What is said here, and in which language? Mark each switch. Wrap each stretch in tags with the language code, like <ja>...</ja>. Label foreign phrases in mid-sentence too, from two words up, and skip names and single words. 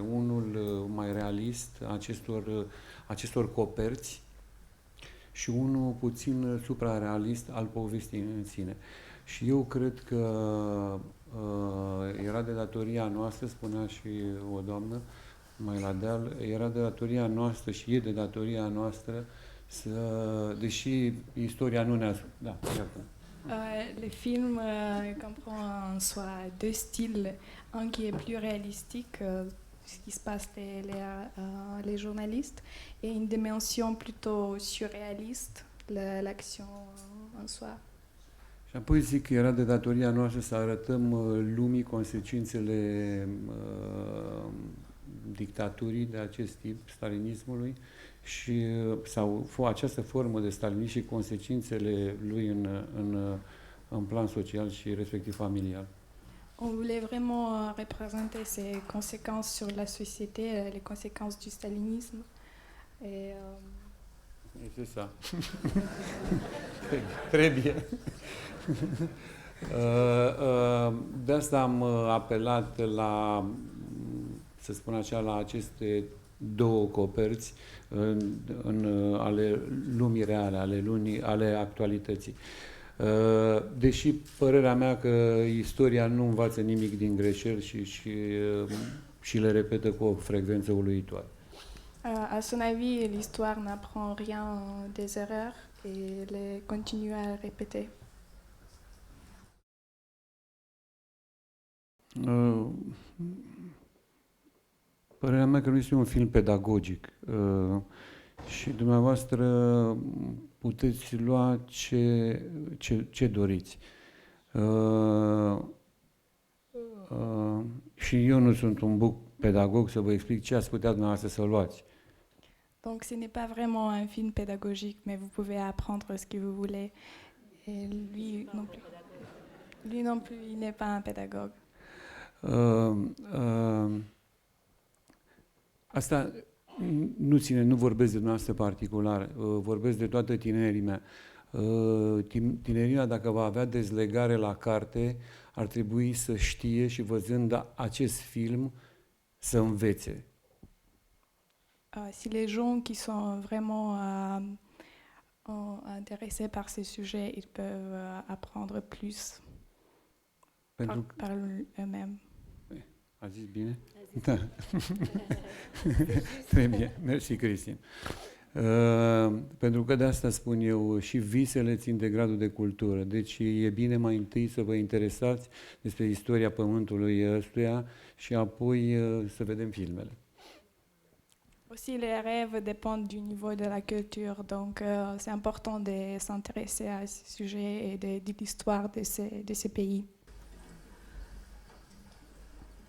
<ro>Unul mai realist, acestor coperți, și unul puțin suprarealist al poveștii în sine. Și eu cred că era de datoria noastră, spunea și o doamnă mai la deal, era de datoria noastră și e de datoria noastră deși istoria nu ne-a... Da, iată.</ro> <fr>Le film comprend en soi deux styles, un qui est plus réalistique, ce qui se passe les journalistes, et une dimension plutôt surréaliste, l'action en soi.</fr> <ro>Și apoi zic că era de datoria noastră să arătăm lumii consecințele dictaturii de acest tip, stalinismului, și sau această formă de stalinism și consecințele lui în plan social și respectiv familial.</ro> <fr>On voulait vraiment représenter ces conséquences sur la société, les conséquences du stalinisme. Et, C'est ça. Très bien.</fr> <ro>De asta am apelat la, să spun așa, la aceste două coperți ale lumii reale, ale actualității. Deși părerea mea că istoria nu învață nimic din greșeli și le repetă cu o frecvență uluitoare.</ro> <fr>À son avis, l'histoire n'apprend rien des erreurs et les continue à le répéter.</fr> <ro>Părerea mea că nu este un film pedagogic și dumneavoastră puteți lua ce doriți. Și eu nu sunt un buc pedagog să vă explic ce ați putea dumneavoastră să luați.</ro> <fr>Donc ce n'est pas vraiment un film pédagogique, mais vous pouvez apprendre ce que vous voulez. Et lui non plus. Lui non plus, il n'est pas un pédagogue.</fr> <ro>Asta nu vorbesc de dumneavoastră particular, vorbesc de toată tinerimea. Tineria, dacă va avea dezlegare la carte, ar trebui să știe și văzând acest film să învețe.</ro> <fr>Si les gens qui sont vraiment intéressés par ces sujets, ils peuvent apprendre plus par eux-mêmes.</fr> <ro>A zis bine? Da.</ro> <fr>Très bien. Merci, Cristin.</fr> <ro>Pentru că de asta spun eu, și visele țin de gradul de cultură. Deci e bine mai întâi să vă interesați despre istoria pământului ăstuia și apoi să vedem filmele.</ro> <fr>Aussi, les rêves dépendent du niveau de la culture, donc c'est important de s'intéresser à ces sujets et de l'histoire de ces pays.</fr>